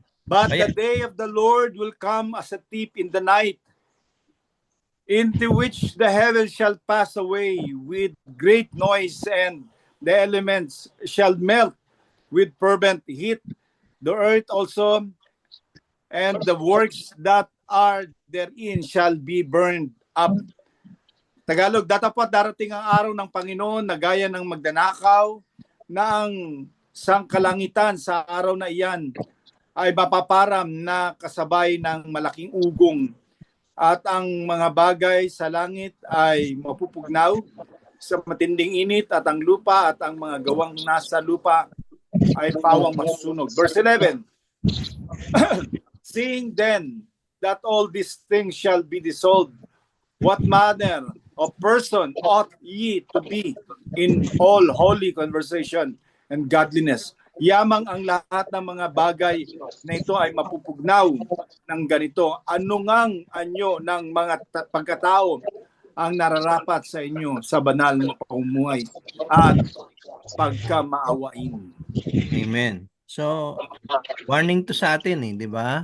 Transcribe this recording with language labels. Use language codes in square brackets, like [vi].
[en] But the day of the Lord will come as a thief in the night, into which the heavens shall pass away with great noise, and the elements shall melt with fervent heat. The earth also and the works that are therein shall be burned up. [tl] Tagalog, datapat darating ang araw ng Panginoon na gaya ng magdanakaw na ang sangkalangitan sa araw na iyan ay mapaparam na kasabay ng malaking ugong, at ang mga bagay sa langit ay mapupugnaw sa matinding init, at ang lupa at ang mga gawang nasa lupa ay pawang masusunog. [en] Verse 11. Seeing then that all these things shall be dissolved, what manner of person ought ye to be in all holy conversation and godliness? [tl] Yamang ang lahat ng mga bagay na ito ay mapupugnaw ng ganito. Ano ngang anyo ng mga pagkatao ang nararapat sa inyo sa banal na pamumuhay at pagkamaawain. Amen. So, warning to sa atin di ba?